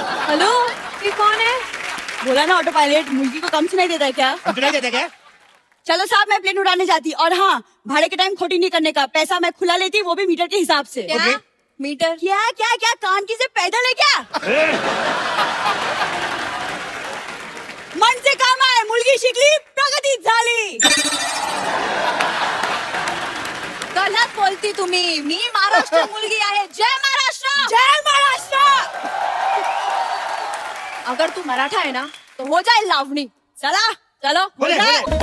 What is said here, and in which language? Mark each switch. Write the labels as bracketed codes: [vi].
[hi] Hello, ये कौन है? बोला ना ऑटो पायलट, मुर्गी को कम सुनाई देता है क्या? हम सुनाई देते क्या? चलो साहब, मैं प्लेन उड़ाने जाती। और हाँ, भाड़े के टाइम खोटी नहीं करने का, पैसा मैं खुला लेती, वो भी मीटर के हिसाब से। ओके। मीटर? क्या क्या क्या, कान की से पैदल है क्या? [mr] मन से काम आहे, मुलगी शिकली, प्रगती झाली। [hi] गलत बोलती [mr] तुम्ही, मी महाराष्ट्र मुलगी आहे। जय महाराष्ट्र, जय महाराष्ट्र। [hi] अगर तू मराठा है ना, तो हो जाए लावणी। चला चलो, हो बोले, जाए।